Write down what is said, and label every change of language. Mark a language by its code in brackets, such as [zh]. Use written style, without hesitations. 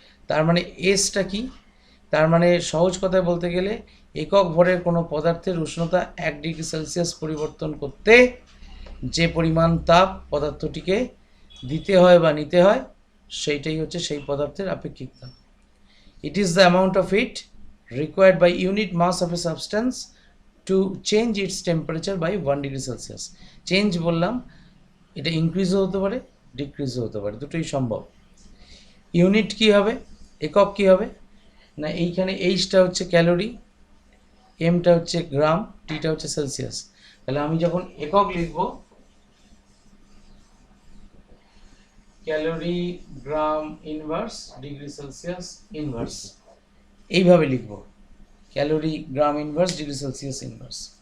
[bn] তার মানে এসটা কি, তার মানে সহজ কথায় বলতে গেলে একক ভরের কোনো পদার্থের উষ্ণতা 1 ডিগ্রি সেলসিয়াস পরিবর্তন করতে যে পরিমাণ তাপ পদার্থটিকে দিতে হয় বা নিতে হয় সেইটাই হচ্ছে সেই পদার্থের আপেক্ষিক তাপ। [en] It is the amount of heat required by unit mass of a substance to change its temperature by 1 degree Celsius. [bn] Change বললাম, এটা ইনক্রিজও হতে পারে ডিক্রিজও হতে পারে, দুটোই সম্ভব। ইউনিট কি হবে, একক কি হবে না, এইখানে এইচটা হচ্ছে ক্যালোরি, এমটা হচ্ছে গ্রাম, টিটা হচ্ছে সেলসিয়াস। তাহলে আমি যখন একক লিখব ক্যালোরি গ্রাম ইনভার্স ডিগ্রি সেলসিয়াস ইনভার্স, এইভাবে লিখব ক্যালোরি গ্রাম ইনভার্স ডিগ্রি সেলসিয়াস ইনভার্স।